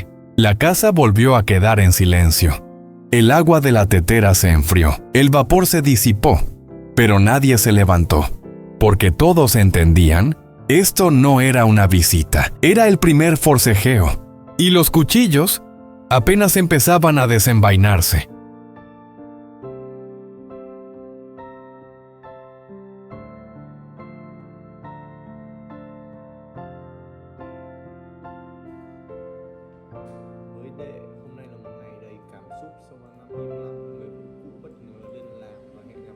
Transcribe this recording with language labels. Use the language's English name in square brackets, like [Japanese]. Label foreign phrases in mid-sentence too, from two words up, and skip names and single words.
[Spanish] La casa volvió a quedar en silencio. El agua de la tetera se enfrió, el vapor se disipó, pero nadie se levantó, porque todos entendían, esto no era una visita, era el primer forcejeo, y los cuchillos apenas empezaban a desenvainarse. [Vietnamese] Với đệ, hôm nay là một ngày đầy cảm xúc. Sau 3 năm im lặng, người phụ cũ bất ngờ liên lạc và hẹn gặp.